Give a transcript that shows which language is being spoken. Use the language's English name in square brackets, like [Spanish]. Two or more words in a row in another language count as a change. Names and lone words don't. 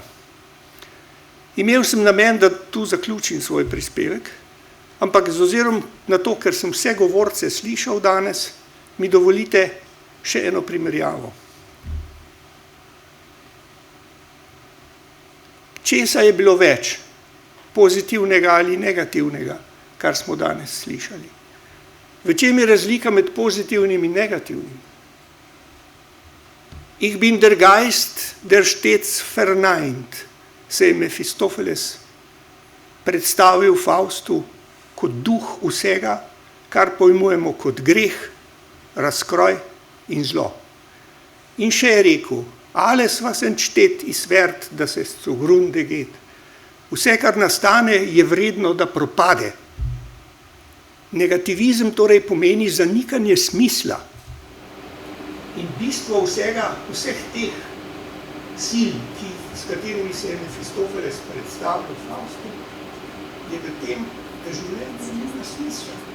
[Slovenian] Imel sem namen, da tu zaključim svoj prispevek, ampak z ozirom na to, ker sem vse govorce slišal danes, mi dovolite še eno primerjavo. Česa je bilo več, pozitivnega ali negativnega, kar smo danes slišali? V čem je razlika med pozitivnim in negativnim? [German] Ich bin der Geist, der stets verneint, [Slovenian] se je Mefistofeles predstavil Faustu kot duh vsega, kar pojmujemo kot greh, razkroj in zlo. In še je rekel, [German] alles was entsteht ist wert, dass es zugrunde geht. [Slovenian] Vse, kar nastane, je vredno, da propade. Negativizem torej pomeni zanikanje smisla. In bistvo vseh teh sil, s katerimi se je Mefistofeles predstavil Faustu, je v tem, da življenje nima smisla.